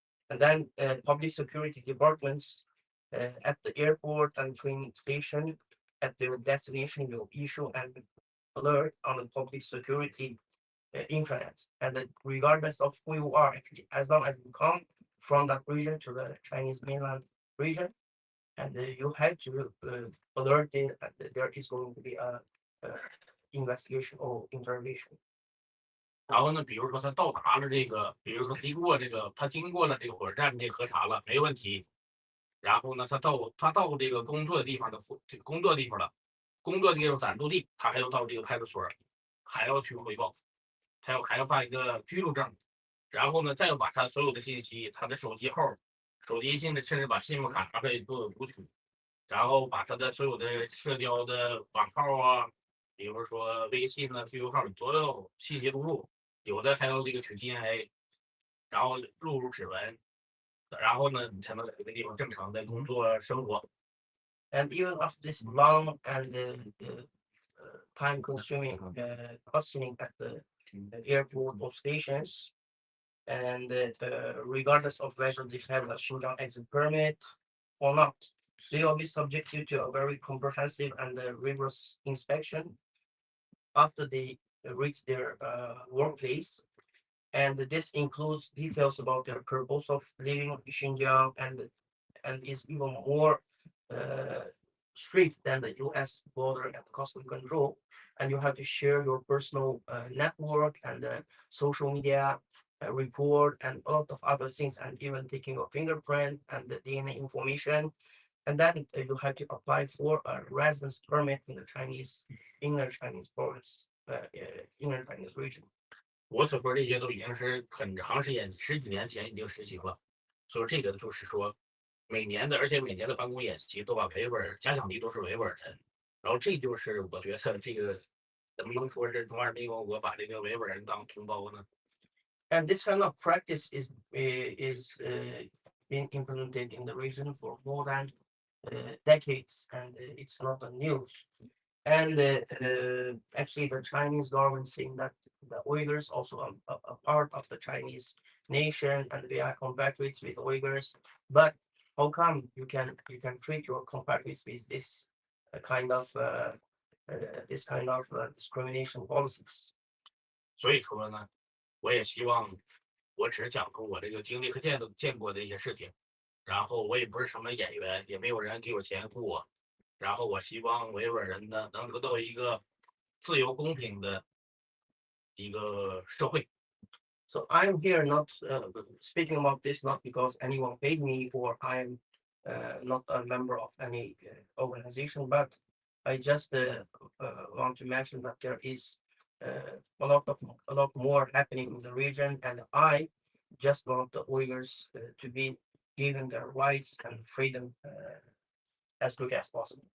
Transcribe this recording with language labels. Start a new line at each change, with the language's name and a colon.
English: And then public security departments at the airport and train station at their destination will issue an alert on the public security intranet. And regardless of who you are, actually, as long as you come from that region to the Chinese mainland region, and you have to alert it that there is going to be a investigation or interrogation.
Chinese: 然后呢，比如说他到达了这个，比如说他经过了这个火车站这个核查了，没问题。然后呢，他到这个工作的地方了，工作地方暂住地，他还要到这个派出所，还要去汇报，还要办一个居住证，然后呢，再要把他所有的信息，他的手机号、手机信的，甚至把信用卡啥的都有读取，然后把他的所有的社交的网号啊，比如说微信呢、QQ号，所有信息录入。有的还要这个取 DNA， 然后录入指纹，然后呢，你才能在这个地方正常的工作生活。
English: And even after this long and time-consuming questioning at the airport or stations, and regardless of whether they have a Xinjiang exit permit or not, they will be subjected to a very comprehensive and rigorous inspection after they reach their workplace, and this includes details about their purpose of living in Xinjiang, and is even more strict than the U.S. border and custom control. And you have to share your personal network and social media report and a lot of other things, and even taking your fingerprint and the DNA information. And then you have to apply for a residence permit in the inner Chinese province. Inner Chinese region.
Chinese: 我所说这些都已经是很长时间，10几年前已经实行了，所以这个就是说，而且每年的办公演习都把维吾尔假想敌都是维吾尔人，然后这就是我觉得这个怎么能说是中华人民共和国把这个维吾尔人当同胞呢？
English: And this kind of practice is being implemented in the region for more than decades, and it's not a news. And actually, the Chinese government saying that the Uyghurs also a part of the Chinese nation, and we are compatriots with Uyghurs. But how come you can treat your compatriots with this kind of discrimination policies?
Chinese: 所以说呢，我也希望，我只是讲出我这个经历和见过的一些事情，然后我也不是什么演员，也没有人给我钱雇我，然后我希望维吾尔人呢能得到一个自由公平的一个社会。
English: So I'm here not speaking about this not because anyone paid me or I'm not a member of any organization, but I just want to mention that there is a lot more happening in the region, and I just want the Uyghurs to be given their rights and freedom as quick as possible.